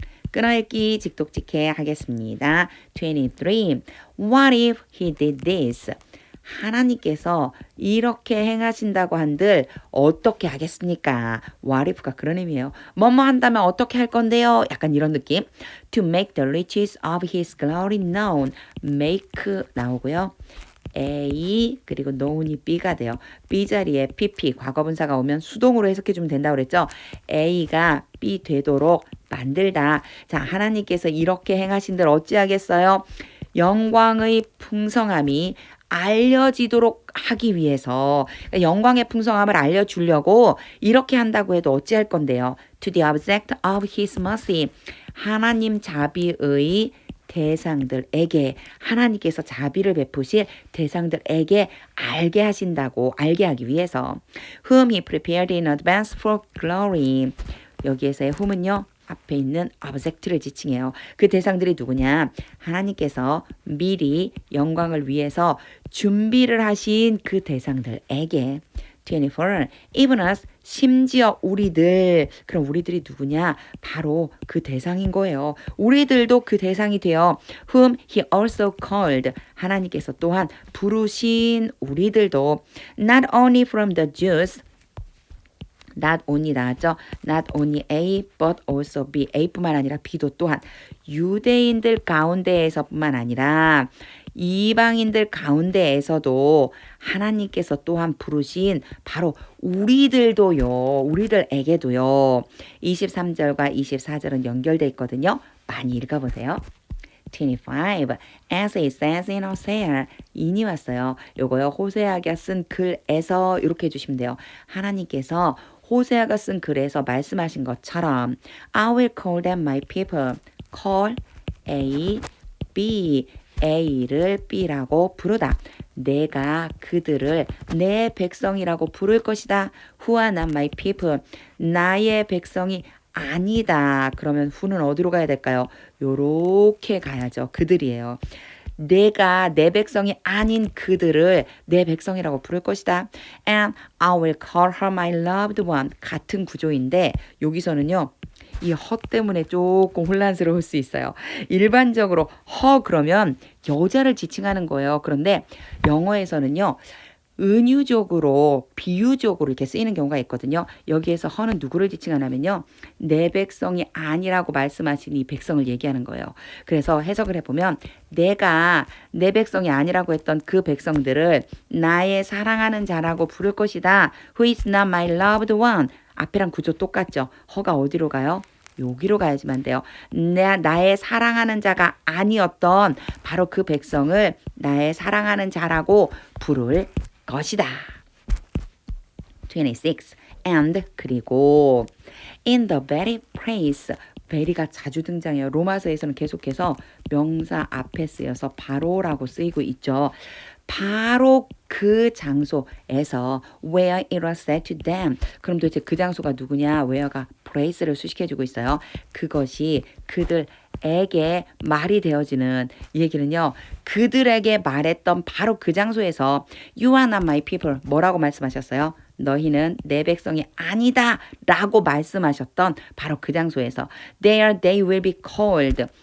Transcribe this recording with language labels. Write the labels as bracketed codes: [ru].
[ko] 끊어읽기 직독직해 하겠습니다. [en] 23. What if he did this? [ko] 하나님께서 이렇게 행하신다고 한들 어떻게 하겠습니까? What if가 그런 의미예요. 뭐뭐 한다면 어떻게 할 건데요? 약간 이런 느낌. [en] To make the riches of his glory known. [ko] make 나오고요. A 그리고 known이 B가 돼요. B 자리에 PP 과거분사가 오면 수동으로 해석해주면 된다고 그랬죠. A가 B 되도록 만들다. 자, 하나님께서 이렇게 행하신들 어찌하겠어요? 영광의 풍성함이 알려지도록 하기 위해서 그러니까 영광의 풍성함을 알려주려고 이렇게 한다고 해도 어찌할 건데요. [en] To the object of his mercy. [ko] 하나님 자비의 대상들에게 하나님께서 자비를 베푸실 대상들에게 알게 하신다고 알게 하기 위해서 [en] whom he prepared in advance for glory. [ko] 여기에서의 whom은요. 앞에 있는 object를 지칭해요. 그 대상들이 누구냐? 하나님께서 미리 영광을 위해서 준비를 하신 그 대상들에게 24. [en] Even us, [ko] 심지어 우리들. 그럼 우리들이 누구냐? 바로 그 대상인 거예요. 우리들도 그 대상이 되어 [en] whom he also called. [ko] 하나님께서 또한 부르신 우리들도 [en] not only from the Jews [ko] not only 나왔죠. [en] Not only A but also B. [ko] A뿐만 아니라 B도 또한 유대인들 가운데에서뿐만 아니라 이방인들 가운데에서도 하나님께서 또한 부르신 바로 우리들도요. 우리들에게도요. 23절과 24절은 연결돼 있거든요. 많이 읽어보세요. 25. [en] As it says in Hosea. [ko] 인이 왔어요. 요거요. 호세아가 쓴 글에서 이렇게 해주시면 돼요. 하나님께서 호세아가 쓴 글에서 말씀하신 것처럼 [en] I will call them my people. [ko] call A, B. A를 B라고 부르다. 내가 그들을 내 백성이라고 부를 것이다. [en] Who are not my people. [ko] 나의 백성이 아니다. 그러면 who는 어디로 가야 될까요? 요렇게 가야죠. 그들이에요. 내가 내 백성이 아닌 그들을 내 백성이라고 부를 것이다. [en] And I will call her my loved one. [ko] 같은 구조인데 여기서는요. 이 허 때문에 조금 혼란스러울 수 있어요. 일반적으로 허 그러면 여자를 지칭하는 거예요. 그런데 영어에서는요. 은유적으로 비유적으로 이렇게 쓰이는 경우가 있거든요. 여기에서 허는 누구를 지칭하냐면요. 내 백성이 아니라고 말씀하신 이 백성을 얘기하는 거예요. 그래서 해석을 해보면 내가 내 백성이 아니라고 했던 그 백성들을 나의 사랑하는 자라고 부를 것이다. [en] Who is not my loved one. [ko] 앞에랑 구조 똑같죠. 허가 어디로 가요? 여기로 가야지만 돼요. 나의 사랑하는 자가 아니었던 바로 그 백성을 나의 사랑하는 자라고 부를 것이다. 26. [en] And 그리고 in the very place. [ko] very가 자주 등장해요. 로마서에서는 계속해서 명사 앞에 쓰여서 바로라고 쓰이고 있죠. 바로 그 장소에서 [en] where it was said to them. [ko] 그럼 도대체 그 장소가 누구냐? where가 place를 수식해주고 있어요. 그것이 그들에게 말이 되어지는 이 얘기는요. 그들에게 말했던 바로 그 장소에서 [en] You are not my people. [ko] 뭐라고 말씀하셨어요? 너희는 내 백성이 아니다 라고 말씀하셨던 바로 그 장소에서 [en] There they will be called.